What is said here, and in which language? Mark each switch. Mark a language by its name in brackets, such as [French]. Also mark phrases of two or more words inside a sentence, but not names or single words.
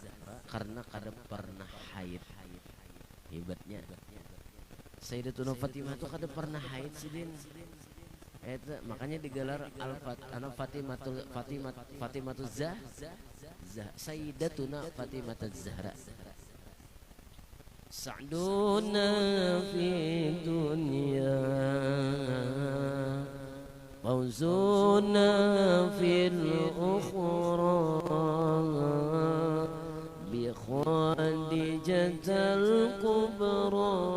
[Banjar] Karena kada pernah haid. Hebatnya Sayyidatuna Fatimah itu kada pernah haid sidin. [Indonesian] Itu makanya digelar Fatimatu Sayyidatuna Fatimah Az-Zahra. [Arabic] سعدنا في الدنيا فوزنا في الأخرى بخادجة الكبرى